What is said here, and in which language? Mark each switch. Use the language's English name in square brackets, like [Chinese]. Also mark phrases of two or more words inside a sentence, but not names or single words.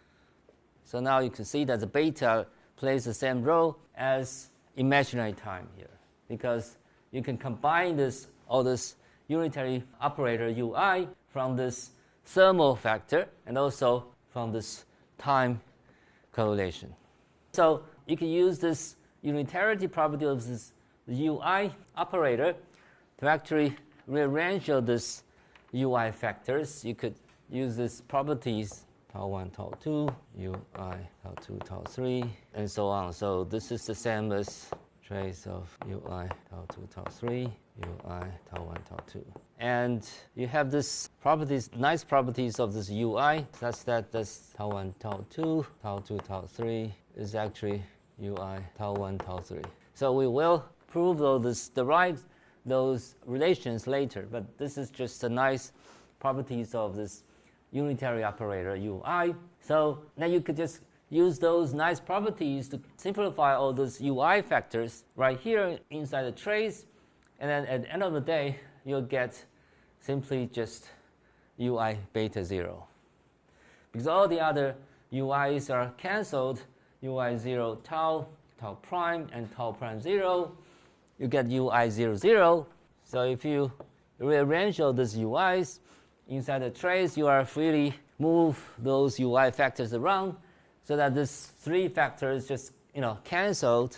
[English] So now you can see that the beta plays the same role as imaginary time here, because you can combine all this unitary operator ui from this thermal factor and also from this time correlation. So you can use this unitarity property of this ui operator to actually rearrange all these ui factors. You could use these properties tau 1, tau 2, ui, tau 2, tau 3, and so on. So this is the same as trace of ui, tau 2, tau 3, ui, tau 1, tau 2. And you have this properties, nice properties of this ui, such that this tau 1, tau 2, tau 2, tau 3 is actually ui, tau 1, tau 3. So we will prove derive those relations later, but this is just the nice properties of this unitary operator ui. So now you could just use those nice properties to simplify all those ui factors right here inside the trace, and then at the end of the day you'll get simply just ui beta 0, because all the other ui's are cancelled. Ui 0 tau, tau prime, and tau prime 0, you get ui 0 0. So if you rearrange all these ui's inside the trace, you are freely move those ui factors around so that these three factors just cancelled.